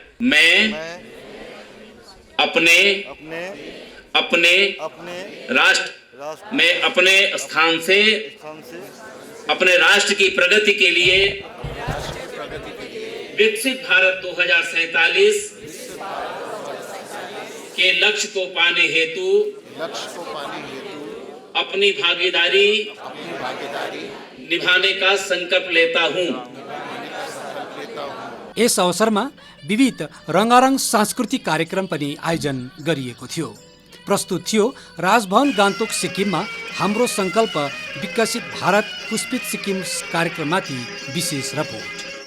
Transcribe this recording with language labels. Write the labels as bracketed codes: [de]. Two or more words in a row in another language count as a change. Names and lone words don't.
[hi] मैं अपने राष्ट्र में अपने स्थान से अपने राष्ट्र की प्रगति के लिए विकसित भारत 2047 के लक्ष्य को पाने हेतु अपनी भागीदारी निभाने का संकल्प लेता हूँ। [ne] यस अवसरमा विविध रङ्गारङ सांस्कृतिक कार्यक्रम पनि आयोजन गरिएको थियो। प्रस्तुत थियो राजभवन गान्तोक सिक्किममा हाम्रो संकल्प विकसित भारत पुष्पित सिक्किम कार्यक्रममाथि विशेष रिपोर्ट।